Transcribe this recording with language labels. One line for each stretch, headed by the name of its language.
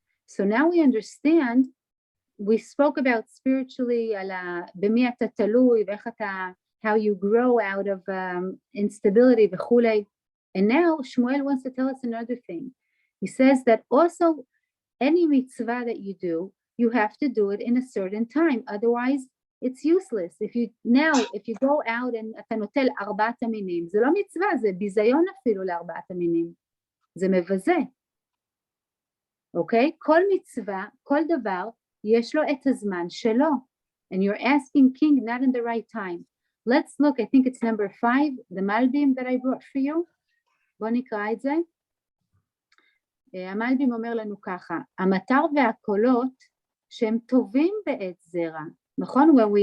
English: So now we understand. We spoke about spiritually,
Hebrew: במי אתה תלוי, ואיך אתה,
English: how you grow out of instability
Hebrew: וכולי.
English: And now Shmuel wants to tell us another thing. He says that also any mitzvah that you do, you have to do it in a certain time. Otherwise, it's useless. If you go out and
Hebrew: אתה נוטל 4 המינים, זה לא מצווה, זה ביזיון אפילו ל4 המינים. זה מבזה. אוקיי? כל מצווה, כל דבר, יש לו את הזמן שלו.
English: And you're asking king not in the right time. Let's look, I think it's number 5, the Malbim that I brought for you. בוא נקרא את זה. המלבים אומר לנו ככה, המטר והקולות שהם טובים בעת זרע, נכון?